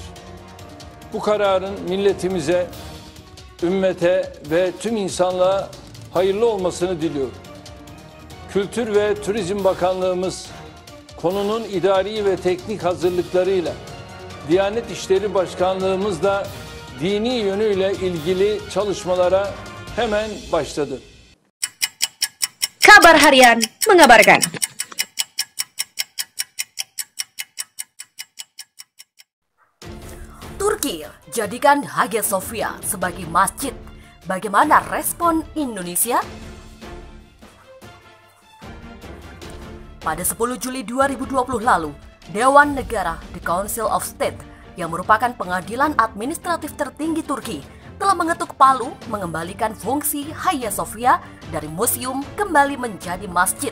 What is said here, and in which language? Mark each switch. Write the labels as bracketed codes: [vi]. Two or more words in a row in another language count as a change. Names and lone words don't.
[tr] Bu kararın milletimize, ümmete ve tüm insanlığa hayırlı olmasını diliyorum. Kültür ve Turizm Bakanlığımız konunun idari ve teknik hazırlıklarıyla, Diyanet İşleri Başkanlığımız da dini yönüyle ilgili çalışmalara hemen başladı. [id] Kabar Harian mengabarkan. Turki jadikan Hagia Sophia sebagai masjid. Bagaimana respon Indonesia? Pada 10 Juli 2020 lalu, Dewan Negara [en] The Council of State [id] yang merupakan pengadilan administratif tertinggi Turki telah mengetuk palu mengembalikan fungsi Hagia Sophia dari museum kembali menjadi masjid.